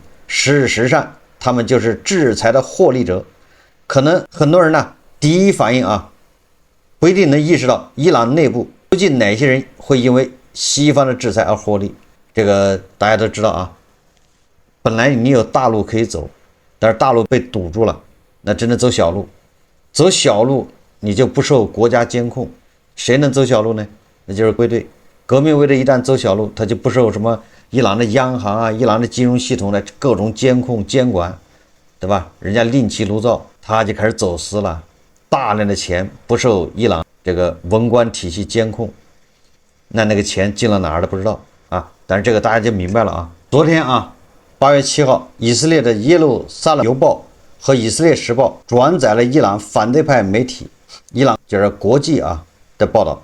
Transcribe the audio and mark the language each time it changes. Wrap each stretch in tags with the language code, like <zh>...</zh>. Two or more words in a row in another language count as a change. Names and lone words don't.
<zh>事實上，他們就是制裁的獲利者。可能很多人呢，第一反應啊，不一定能意識到伊朗內部究竟哪些人會因為西方的制裁而獲利。這個大家都知道啊，本來你有大路可以走，但是大路被堵住了，那只能走小路。走小路你就不受國家監控，誰能走小路呢？那就是卫队。革命卫队一旦走小路，他就不受什麼伊朗的央行啊、伊朗的金融系統的各種监控监管，对吧？人家另起炉灶，他就開始走私了，大量的錢不受伊朗這個文官體系監控，那個錢進了哪兒都不知道啊。但是這個大家就明白了啊。昨天啊，8月7號，以色列的耶路撒冷郵報和以色列時報轉載了伊朗反對派媒體伊朗就是國際的報道。</zh>